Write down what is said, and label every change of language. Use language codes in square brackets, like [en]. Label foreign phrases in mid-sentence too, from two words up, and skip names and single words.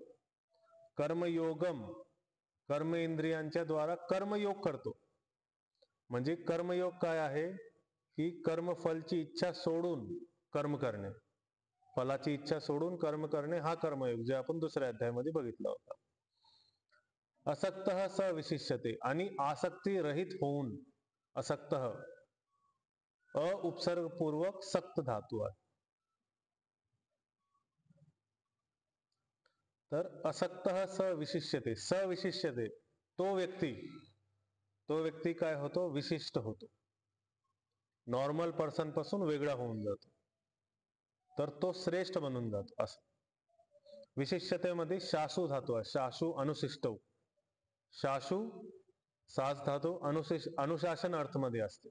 [mr] कर्मयोगम कर्म इंद्रियांच्या द्वारा कर्मयोग करतो। म्हणजे कर्मयोग काय आहे की कर्मफलची इच्छा सोडून कर्म करणे, फलाची इच्छा सोडून कर्म करणे हा कर्मयोग, जे आपण दुसऱ्या अध्यायामध्ये बघितला होता। [sa] असक्तः स विशिष्यते [mr] आणि आसक्ती रहित होऊन, असक्तः अ उपसर्गपूर्वक सक्त धातू आहे। तर [sa] असक्तः स विशिष्यते, स विशिष्यते [mr] तो व्यक्ती काय होतो, विशिष्ट होतो, [en] normal person [mr] पासून वेगळा होऊन जातो, तर तो श्रेष्ठ बनून जातो। असं विशिष्यतेमध्ये शाशु धातू आहे। शाशु अनुशिष्ट, शाशु सास धातू अनुशासन अर्थ मध्ये असते।